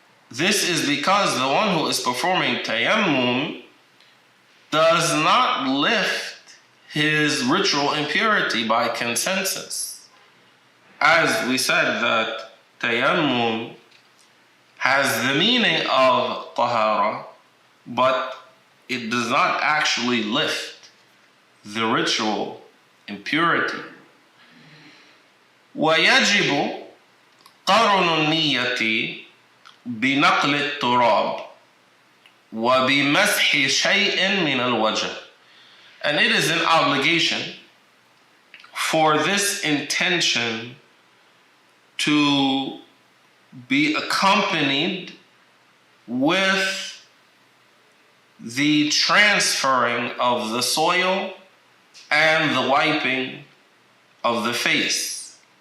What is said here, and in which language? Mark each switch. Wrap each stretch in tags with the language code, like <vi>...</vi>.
<en>This is because the one who is performing tayammum does not lift his ritual impurity by consensus. As we said, that tayammum has the meaning of tahara, but it does not actually lift the ritual impurity.</en> <ar>ويجب قرن النية بنقل التراب وبمسح شيء من الوجه.</ar> <en>And it is an obligation for this intention to be accompanied with the transferring of the soil and the wiping of the face.</en>